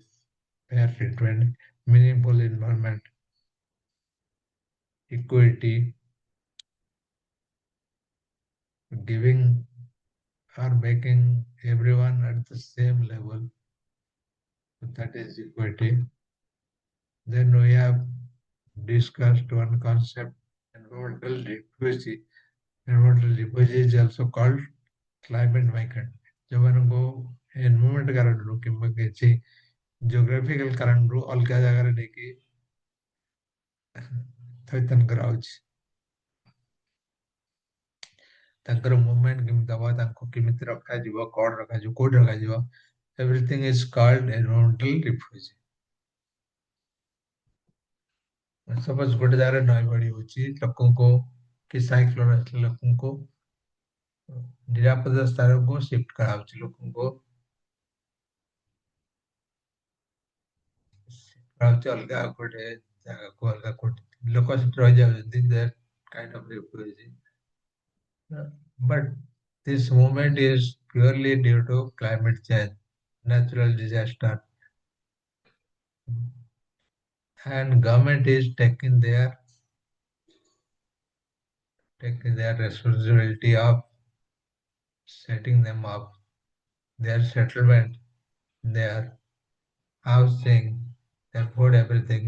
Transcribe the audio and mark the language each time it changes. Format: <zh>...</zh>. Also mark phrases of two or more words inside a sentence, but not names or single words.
<en>Fair treatment, meaningful environment, equity, giving or making everyone at the same level. So that is equity. Then we have discussed one concept, environmental refugee. Environmental refugee is also called climate migrant.</en> <or>ଯେଉଁମାନଙ୍କୁ ଏନଭାରମେଣ୍ଟ କାରଣରୁ କିମ୍ବା କିଛି ଜିଓଗ୍ରାଫିକାଲ କାରଣରୁ ଅଲଗା ଜାଗାରେ ନେଇକି ଥଇଥାନ କରାହଉଛି। ତାଙ୍କର ମୁଭମେଣ୍ଟ କେମିତି ହବ, ତାଙ୍କୁ କେମିତି ରଖାଯିବ, କଣ ରଖାଯିବ, କୋଉଠି ରଖାଯିବ,</or> <en>everything is called environmental refugee.</en> <or>ସପୋଜ ଗୋଟେ ଜାଗାରେ ନଈ ବଢି ହଉଛି, ଲୋକଙ୍କୁ କି ସାଇକ୍ଲୋନ ଆସିଲେ ଲୋକଙ୍କୁ ନିରାପଦ ସ୍ଥାନକୁ ସିଫ୍ଟ କରାହଉଛି, ଲୋକଙ୍କୁ କରାହଉଛି ଅଲଗା ଗୋଟେ ଜାଗାକୁ, ଅଲଗା କୋଉଠି ଲୋକ ସେଠି ରହିଯାଉଛନ୍ତି,</or> <en>that kind of refugee. But this movement is purely due to climate change, natural disaster, and government is taking their responsibility of setting them up, their settlement, their housing, their food, everything.</en>